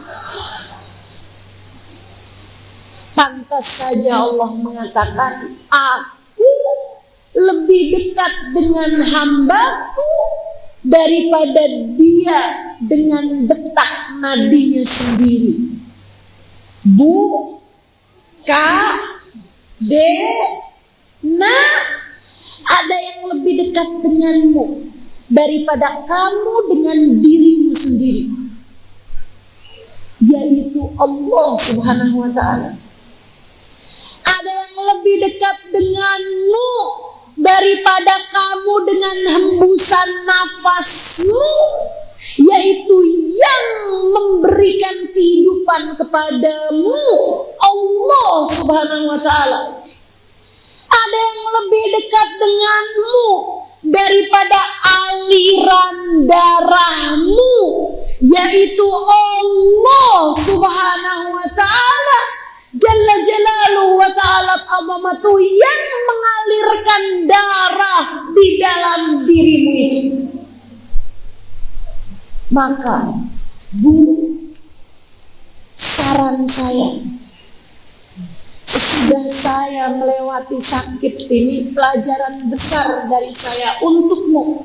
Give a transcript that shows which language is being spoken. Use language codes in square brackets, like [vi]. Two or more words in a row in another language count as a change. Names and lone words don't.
[id] Pantas saja Allah mengatakan, aku lebih dekat dengan hambaku daripada dia dengan detak nadinya sendiri. Bu, ka, de, na, ada yang lebih dekat denganmu daripada kamu dengan dirimu sendiri, yaitu Allah [ar] سبحانه وتعالى. [id] Ada yang lebih dekat denganmu daripada kamu dengan hembusan nafasmu, yaitu yang memberikan kehidupan kepadamu, Allah [ar] سبحانه وتعالى. [id] Ada yang lebih dekat denganmu daripada aliran darahmu, yaitu Allah [ar] سبحانه وتعالى جل جلاله وتعالى عظمته, [id] yang mengalirkan darah di dalam dirimu itu. Maka Bu, saran saya, sesudah saya melewati sakit ini, pelajaran besar dari saya untukmu.